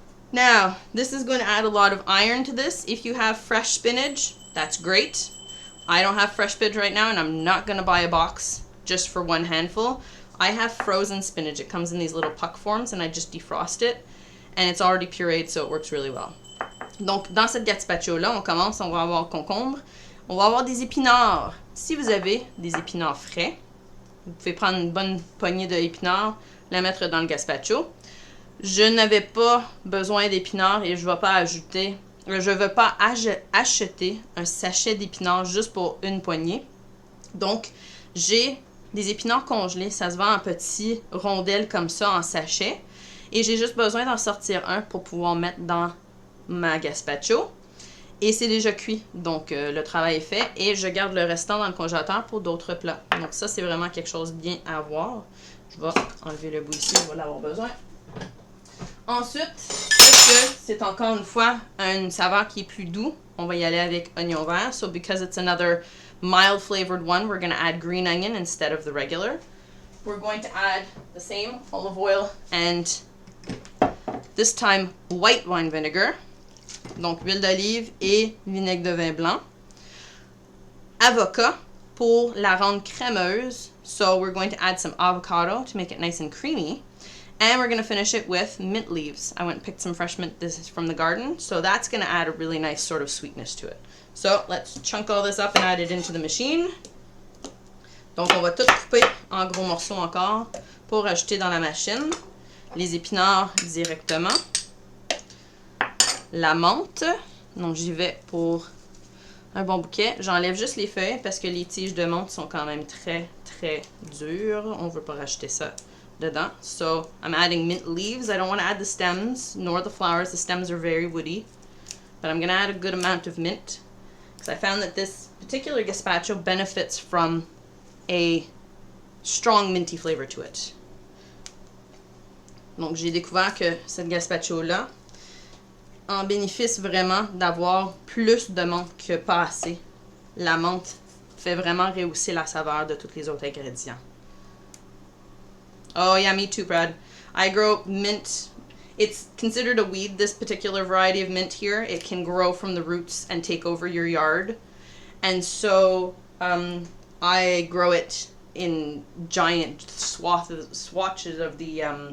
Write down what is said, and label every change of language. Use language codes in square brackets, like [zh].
[en] Now, this is going to add a lot of iron to this. If you have fresh spinach, that's great. I don't have fresh spinach right now, and I'm not going to buy a box just for one handful. I have frozen spinach. It comes in these little puck forms, and I just defrost it. And it's already pureed, so it works really well. [fr] Donc, dans cette gazpacho-là, on commence, on va avoir concombre. On va avoir des épinards. Si vous avez des épinards frais, vous pouvez prendre une bonne poignée d'épinards, la mettre dans le gazpacho. Je n'avais pas besoin d'épinards et je ne vais pas acheter un sachet d'épinards juste pour une poignée. Donc, j'ai des épinards congelés. Ça se vend en petits rondelles comme ça, en sachet. Et j'ai juste besoin d'en sortir un pour pouvoir mettre dans ma gazpacho. Et c'est déjà cuit, donc le travail est fait. Et je garde le restant dans le congélateur pour d'autres plats. Donc ça, c'est vraiment quelque chose de bien à voir. Je vais enlever le bout ici, je vais l'avoir besoin. Ensuite, parce que c'est encore une fois une saveur qui est plus doux, on va y aller avec oignon vert. [en] So because it's another mild flavored one, we're going to add green onion instead of the regular. We're going to add the same olive oil and this time white wine vinegar. [fr] Donc huile d'olive et vinaigre de vin blanc. Avocat pour la rendre crémeuse. [en] So we're going to add some avocado to make it nice and creamy. And we're going to finish it with mint leaves. I went and picked some fresh mint. This is from the garden. So that's going to add a really nice sort of sweetness to it. So let's chunk all this up and add it into the machine. [fr] Donc on va tout couper en gros morceaux encore pour ajouter dans la machine. Les épinards directement. La menthe. Donc j'y vais pour un bon bouquet. J'enlève juste les feuilles parce que les tiges de menthe sont quand même très très dures. On ne veut pas rajouter ça dedans. [en] So I'm adding mint leaves. I don't want to add the stems nor the flowers. The stems are very woody. But I'm going to add a good amount of mint because I found that this particular gazpacho benefits from a strong minty flavor to it. [fr] Donc j'ai découvert que cette gazpacho-là en bénéficie vraiment d'avoir plus de menthe que pas assez. La menthe fait vraiment rehausser la saveur de tous les autres ingrédients. [en] Oh yeah, me too, Brad. I grow mint. It's considered a weed, this particular variety of mint here. It can grow from the roots and take over your yard. And so I grow it in giant swatches of the...